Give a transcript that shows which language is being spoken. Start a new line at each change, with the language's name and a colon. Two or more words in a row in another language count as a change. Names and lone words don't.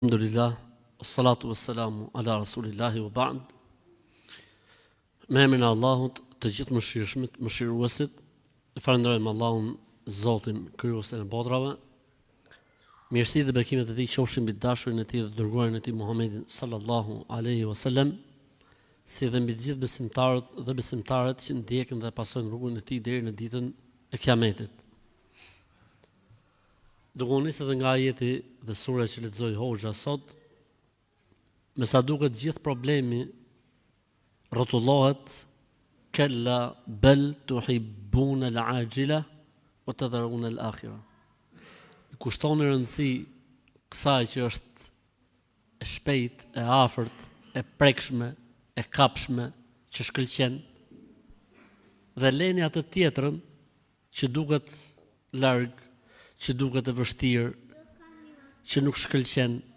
Arabic: الحمد لله، الصلاة والسلام على رسول الله وبعد.
Albanian: Me emrin e Allahut, të gjithë mëshirshmit, mëshiruesit, falenderojmë Allahun, Zotin, krijuesin e botrave. Mirësi dhe bekimet e tij qofshin mbi dashurin e tij dhe dërguarin e tij Muhammedin
Arabic: صلى الله عليه وسلم,
Albanian: si dhe mbi të gjithë besimtarët dhe besimtarët që ndjekin dhe pasojnë rrugën e tij deri në ditën e Kiametit. Duke u nisë edhe nga ajeti dhe sura që lexoi Hoxha sot, me sa duket gjithë problemi rrotullohet
Arabic: كلا بل تحبون العاجلة وتذرون الآخرة.
Albanian: Kushton rëndësi kësaj që është e shpejt, e afërt, e prekshme, e kapshme, që shkëlqen, dhe leni atë tjetrën që duket larg, që duket e vështirë, që nuk shkëlqen.